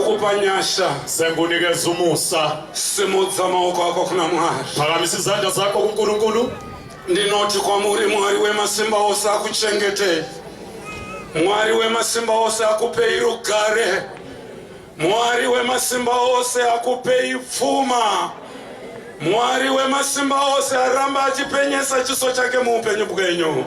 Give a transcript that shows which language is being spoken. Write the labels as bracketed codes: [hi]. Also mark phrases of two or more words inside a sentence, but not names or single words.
[sn] ndinokupa nyasha. [nd] Sengunikeza umusa. [sn] Simudza maoko ako kuna Mwari. [nd] Phakamisa izandla zakho kuNkulunkulu. [sn] Ndinoti kwamuri Mwari wemasimba ose akuchengete. Mwari wemasimba ose akupei rugare. Mwari wemasimba ose akupei pfuma. Mwari wemasimba ose aramba achipenyesa chiso chake muupenyu bwenyu.